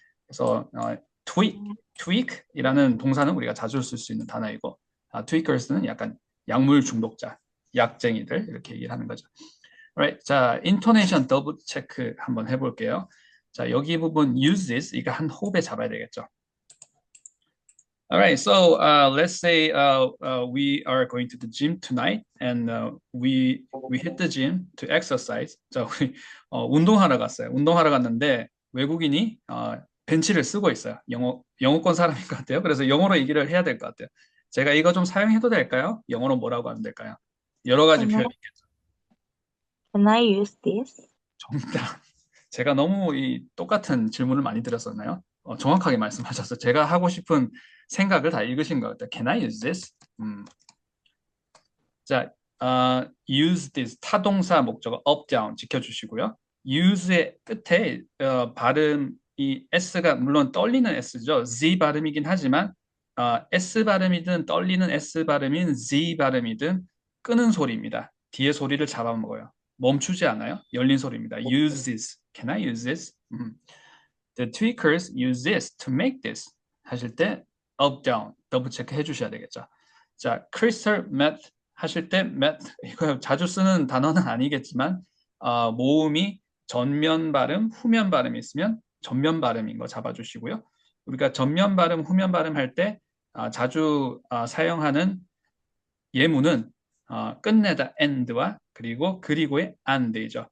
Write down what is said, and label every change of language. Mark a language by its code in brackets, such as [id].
[ko] 그래서 tweak이라는 동사는 우리가 자주 쓸 수 있는 단어이고 tweakers는 약간 약물 중독자, 약쟁이들 이렇게 얘기를 하는 거죠. [en] Right. [ko] 자, intonation 더블 체크 한번 해볼게요. 자, 여기 부분 uses 이거 한 호흡에 잡아야 되겠죠. [en] Alright, so let's say we are going to the gym tonight, and we hit the gym to exercise. [ko] 자, 우리 운동하러 갔어요. 운동하러 갔는데 외국인이 벤치를 쓰고 있어요. 영어권 사람인 것 같아요. 그래서 영어로 얘기를 해야 될 것 같아요. 제가 이거 좀 사용해도 될까요? 영어로 뭐라고 하면 될까요? 여러 가지 표현이 있겠죠. [en] Can I use this? [ko] 정답. 제가 너무 이 똑같은 질문을 많이 드렸었나요? 정확하게 말씀하셨어요. 제가 하고 싶은 생각을 다 읽으신 것 같아요. [en] Can I use this? [ko] 자, use this 타동사 목적어 up, down 지켜주시고요. use의 끝에 발음 이 s가 물론 떨리는 s죠. z 발음이긴 하지만 s 발음이든 떨리는 s 발음인 z 발음이든 끄는 소리입니다. 뒤에 소리를 잡아먹어요. 멈추지 않아요. 열린 소리입니다. use this. [en] Can I use this? The tweakers use this to make this. [ko] 하실 때 up, down 더블 체크 해주셔야 되겠죠. 자, crystal meth 하실 때 meth 이거 자주 쓰는 단어는 아니겠지만 모음이 전면 발음, 후면 발음이 있으면 전면 발음인 거 잡아주시고요. 우리가 전면 발음, 후면 발음 할 때 자주 사용하는 예문은 끝내다 and와 그리고의 and이죠.